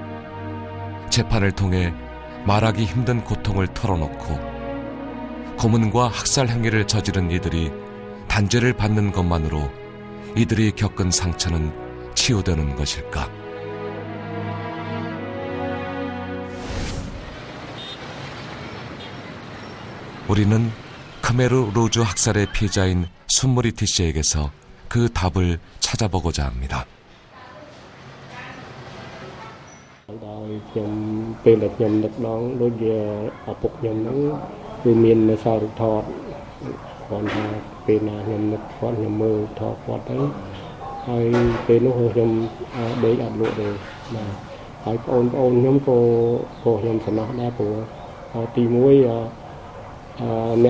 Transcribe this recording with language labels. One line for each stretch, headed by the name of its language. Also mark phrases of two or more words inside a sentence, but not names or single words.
Korean: 재판을 통해 말하기 힘든 고통을 털어놓고 고문과 학살 행위를 저지른 이들이 단죄를 받는 것만으로 이들이 겪은 상처는 치유되는 것일까? 우리는 크메르 루즈 학살의 피해자인 순무리티 씨에게서 그 답을 찾아보고자 합니다.
Khmer: ខ្ញុំពេលដែលខ្ញុំនឹកដល់ដូចជាឪពុកខ្ញុំហ្នឹងគឺមាននៅសារថតគាត់ថាពេលណាខ្ញុំនឹកគាត់ខ្ញុំមើលថតគាត់ទៅ ហើយពេលនោះខ្ញុំដេកអត់លក់ទេបាទហើយបងប្អូនខ្ញុំក៏ខ្ញុំសំណោះដែរព្រោះទី1អ្នក